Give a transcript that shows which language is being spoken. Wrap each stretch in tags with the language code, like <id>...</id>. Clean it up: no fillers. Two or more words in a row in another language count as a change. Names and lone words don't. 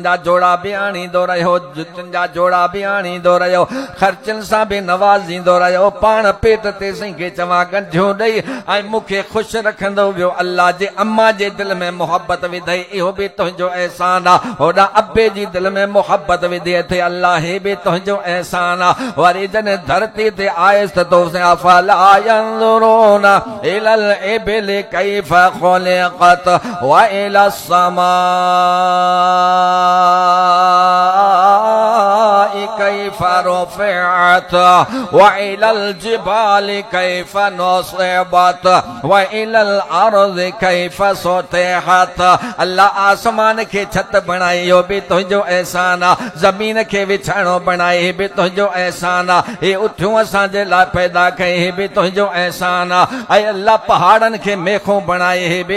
<sd>जा जोड़ा बि आणींदो रहियो जुतियुनि जा जोड़ा बि आणींदो रहियो ख़र्चनि सां बि नवाज़ींदो रहियो पाण पेट ते सही खे चवां गंढियूं ॾेई ऐं मूंखे ख़ुशि रखंदो वियो अल्लाह जे अम्मा जे दिलि में मोहब्बत विधई इहो बि तुंहिंजो एहसान आहे होॾा अबे जी दिलि में मोहब्बत विधी अथई अल्लाह ही बि तुंहिंजो एहसान आहे वरी जॾहिं धरती ते आयसि त तोसे</sd> <ar>أفلا ينظرون إلى الإبل كيف خلقت وإلى السماء كيف رفعت وإلى الجبال كيف نصبت وإلى الأرض كيف سطحت</ar> <sd>अल्लाह आसमान खे छत बणाई इहो बि तुंहिंजो एहसान आहे ज़मीन खे विछाइणो बणाई ही बि तुंहिंजो एहसान आहे हे उठियूं असांजे लाइ पैदा कई ही बि तुंहिंजो एहसान आहे ऐं अल्लाह पहाड़नि खे मेखूं बणाई ही बि</sd>